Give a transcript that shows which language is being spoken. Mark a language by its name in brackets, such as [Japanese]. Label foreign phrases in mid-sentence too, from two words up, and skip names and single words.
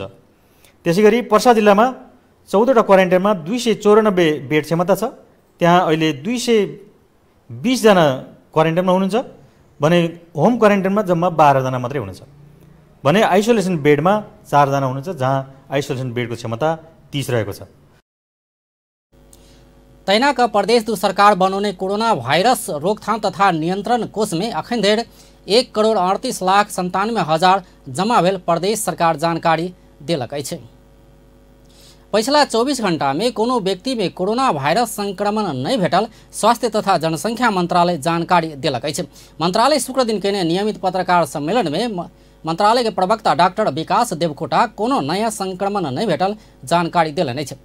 [Nepali] त्यसैगरी पर्सा जिल्लामा 14वटा क्वारेन्टाइनमा 294 बेड क्षमता छ, त्यहाँ अहिले 220 जना क्वारेन्टाइनमा हुनुहुन्छ भने [English] home quarantineमा [Nepali] जम्मा 12 जना मात्रै हुनुहुन्छ भने [English] isolation bedमा [Nepali] 4 जना हुनुहुन्छ, जहाँ [English] isolation bedको [Nepali] क्षमता 30 रहेको छ। [Maithili] तैना का प्रदेश 2 सरकार बनाउने कोरोना भाइरस रोकथाम तथा नियन्त्रण कोष में अखन धरि 1,38,97,000 जमा भेल प्रदेश सरकार जानकारी देलक अछि। पिछला 24 घंटा में कोनो व्यक्ति में कोरोना वायरस संक्रमण नहीं भेटल स्वास्थ्य तथा जनसंख्या मंत्रालय जानकारी देलक अछि। मंत्रालय शुक्र दिन केने नियमित पत्रकार सम्मेलन में मंत्रालय के प्रवक्ता डॉक्टर विकास देवकोटा कोनो नया संक्रमण नहीं भेटल जानकारी देलनि अछि।